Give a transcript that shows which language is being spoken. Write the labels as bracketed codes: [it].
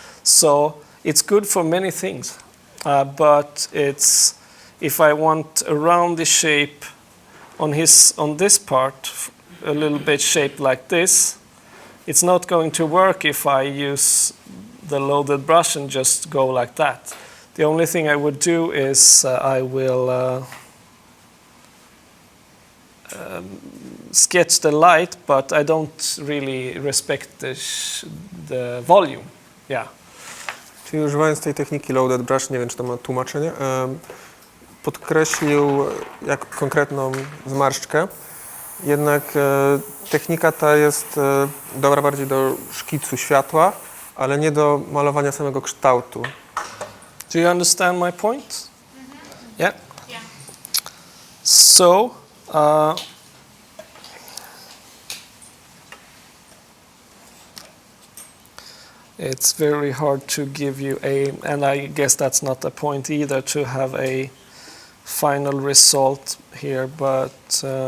[en] So it's good for many things, but it's, if I want a roundy shape on this part, a little bit shaped like this, it's not going to work if I use the loaded brush and just go like that. The only thing I would do is I will sketch the light, but I don't really respect the volume. Yeah. [pl] Czyli używając tej techniki loaded brush, nie wiem, czy to ma tłumaczenie, podkreślił jak konkretną zmarszczkę. Jednak technika ta jest dobra bardziej do szkicu światła, ale nie do malowania samego kształtu. [en] Do you understand my point? Yeah? Yeah. So, it's very hard to give you and I guess that's not the point either, to have a final result here, but